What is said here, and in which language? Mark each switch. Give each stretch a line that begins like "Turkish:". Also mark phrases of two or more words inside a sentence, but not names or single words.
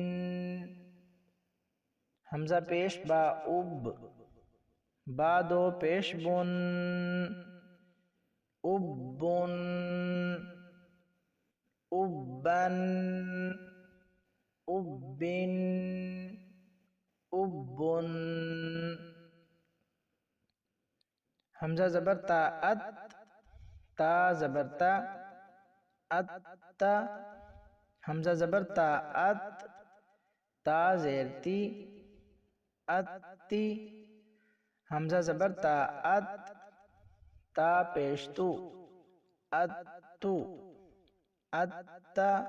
Urdu: حمزہ پیش با اب، با 2 پیش بن اب بن اب بن اب بن اب بن۔ حمزہ زبر تا ات، تا زبر تا، ات، حمزہ زبر تا، ات، تا زیر تی، اتی، حمزہ زبر تا، ات، تا پیش تو، اتو، اتا،